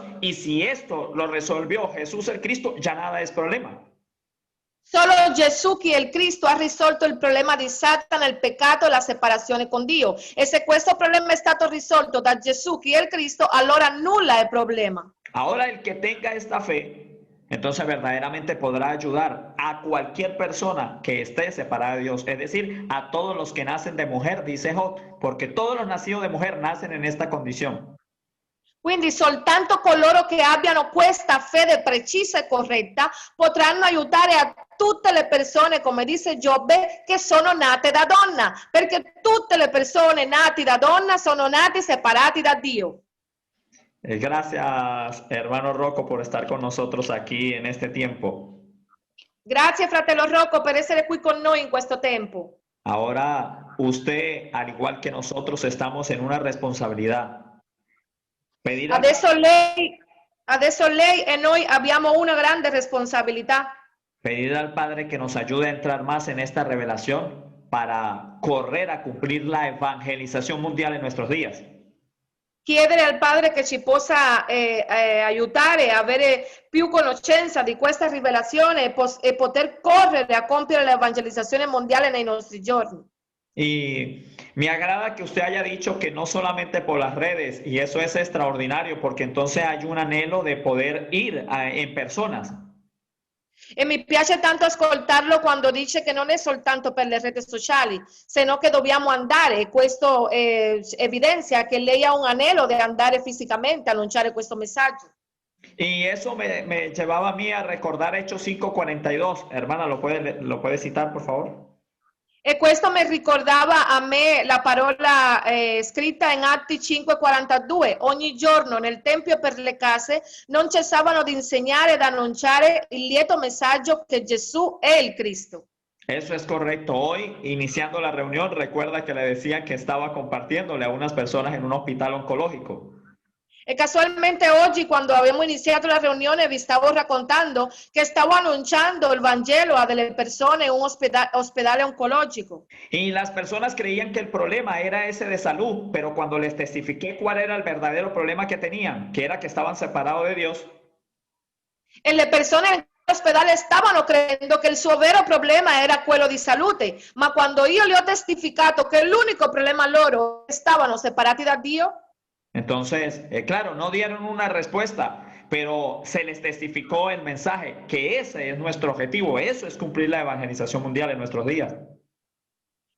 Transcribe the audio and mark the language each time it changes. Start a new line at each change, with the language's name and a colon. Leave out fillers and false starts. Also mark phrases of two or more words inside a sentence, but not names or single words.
Spanish: Y si esto lo resolvió Jesús el Cristo, ya nada es problema.
Italian: Solo Gesù, che è il Cristo, ha risolto il problema di Satana, il peccato e la separazione con Dio. E se questo problema è stato risolto da Gesù, che è il Cristo, allora nulla è problema.
Spanish: Ahora el que tenga esta fe, entonces verdaderamente podrá ayudar a cualquier persona que esté separada de Dios, es decir, a todos los que nacen de mujer, dice Job, porque todos los nacidos de mujer nacen en esta condición.
Italian: Quindi soltanto coloro che abbiano questa fede precisa e corretta potranno aiutare a tutte le persone, come dice Giobbe, che sono nate da donna, perché tutte le persone nate da donna sono nati separati da Dio.
Spanish: Gracias, hermano Rocco, por estar con nosotros aquí en este tiempo.
Italian: Grazie, fratello Rocco, per essere qui con noi in questo tempo.
Spanish: Ahora usted, al igual que nosotros, estamos en una responsabilidad. Pedir al,
Italian: Adesso lei e noi abbiamo una grande responsabilità.
Spanish: pedir al Padre que nos ayude a entrar más en esta revelación para correr a cumplir la evangelización mundial en nuestros días.
Italian: Chiedere al Padre che ci possa aiutare a avere più conoscenza di questa rivelazione e poter correre a compiere l'evangelizzazione mondiale nei nostri giorni.
Spanish: Y me agrada que usted haya dicho que no solamente por las redes, y eso es extraordinario, porque entonces hay un anhelo de poder ir en personas.
Italian: E mi piace tanto ascoltarlo quando dice che non è soltanto per le reti sociali, sino che dobbiamo andare, e questo evidenzia che lei ha un anhelo di andare fisicamente a annunciare questo messaggio.
Spanish: Y eso me llevaba a mí a recordar Hechos 5:42. Hermana, ¿lo puede citar, por favor?
Italian: E questo mi ricordava a me la parola scritta in Atti 5:42. Ogni giorno nel tempio e per le case non cessavano di insegnare ed annunciare il lieto messaggio che Gesù è il Cristo.
Spanish: Eso es correcto. Hoy, iniciando la reunión, recuerda que le decía que estaba compartiéndole a unas personas en un hospital oncológico.
Italian: E casualmente oggi, quando abbiamo iniziato la riunione, vi stavo raccontando che stavo annunciando il Vangelo a delle persone in un ospedale oncologico.
Spanish: Y las personas creían que el problema era ese de salud, pero cuando les testifiqué cuál era el verdadero problema que tenían, que era que estaban separados de Dios,
Italian: E le persone nell'ospedale stavano credendo che il suo vero problema era quello di salute, ma quando io le ho testificato che l'unico problema loro stavano separati da Dio,
Spanish: entonces, claro, no dieron una respuesta, pero se les testificó el mensaje, que ese es nuestro objetivo, eso es cumplir la evangelización mundial en nuestros días.